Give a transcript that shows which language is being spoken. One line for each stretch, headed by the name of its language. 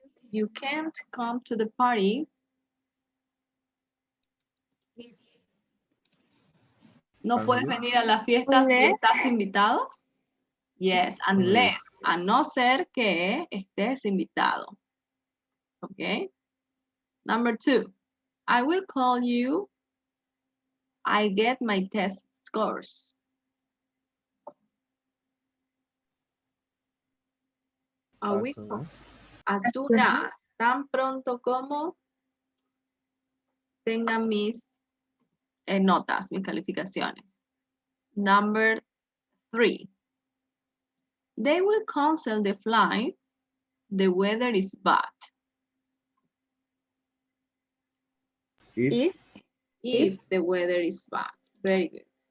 English: You can't come to the party.
Spanish: No puedes venir a la fiesta si
English: Unless.
Spanish: estás invitado.
English: Yes, unless,
Spanish: a no ser que estés invitado.
English: Okay. Number 2, I will call you. I get my test scores. As soon as. As soon as,
Spanish: tan pronto como tengan mis notas, mis calificaciones.
English: Number 3, they will cancel the flight. The weather is bad. If the weather is bad. Very good.